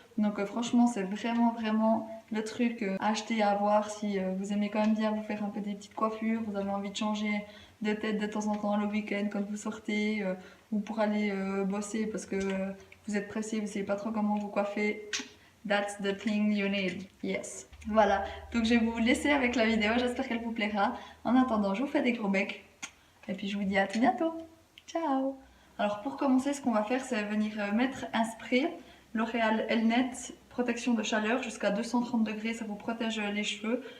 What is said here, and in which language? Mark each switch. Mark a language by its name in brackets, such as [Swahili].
[French] Donc franchement c'est vraiment le truc à acheter, à avoir si vous aimez quand même bien vous faire un peu des petites coiffures, vous avez envie de changer de tête de temps en temps le week-end quand vous sortez ou pour aller bosser parce que vous êtes pressé, vous ne savez pas trop comment vous coiffer. [English] That's the thing you need, yes. [French] Voilà, donc je vais vous laisser avec la vidéo, j'espère qu'elle vous plaira. En attendant, je vous fais des gros becs et puis je vous dis à très bientôt. Ciao. Alors pour commencer, ce qu'on va faire, c'est venir mettre un spray L'Oréal Elnet protection de chaleur jusqu'à 230 degrés, ça vous protège les cheveux.